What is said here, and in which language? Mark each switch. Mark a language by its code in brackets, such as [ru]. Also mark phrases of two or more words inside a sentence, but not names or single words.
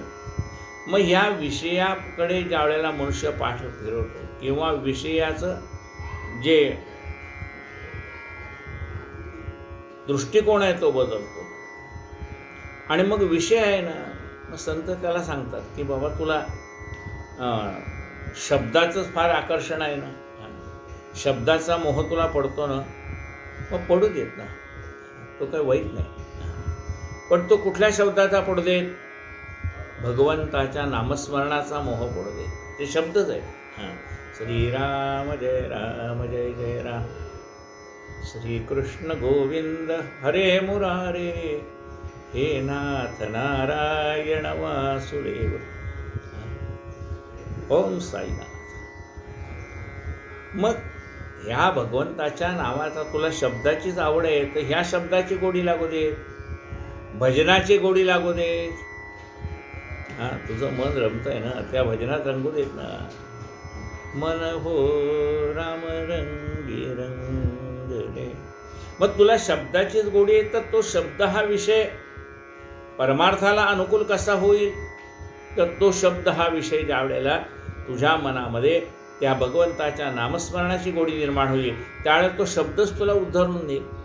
[mr] मग ह्या विषयाकडे ज्यावेळेला मनुष्य पाठ फिरवतो किंवा विषयाचं जे दृष्टिकोन आहे तो बदलतो आणि मग विषय आहे ना, मग संत त्याला सांगतात की बाबा तुला शब्दाचंच फार आकर्षण आहे ना, शब्दाचा मोह तुला पडतो ना, मग पडू देत ना, तो काही वाईट नाही. पण तो कुठल्या शब्दाचा पडू देत? भगवंताच्या नामस्मरणाचा मोह पडू देत. ते शब्दच आहे. श्रीराम जय जय राम, [sa] श्रीकृष्ण गोविंद हरे मुरारे, हे नाथ नारायण वासुदेव. [mr] ओम साईनाथ. मग ह्या भगवंताच्या नावाचा तुला शब्दाचीच आवड आहे, तर ह्या शब्दाची गोडी लागू दे, भजनाची गोडी लागू दे. हां, तुझं मन रमतंय ना, त्या भजनात रंगू देत ना. मन हो राम रंगी रंगले. मग तुला शब्दाचीच गोडी आहे, तर तो शब्द हा विषय परमार्थाला अनुकूल कसा होईल? तर तो शब्द हा विषय ज्या वेळेला तुझ्या मनामध्ये त्या भगवंताच्या नामस्मरणाची गोडी निर्माण होईल, त्यावेळेला तो शब्दच तुला उद्धरून देईल.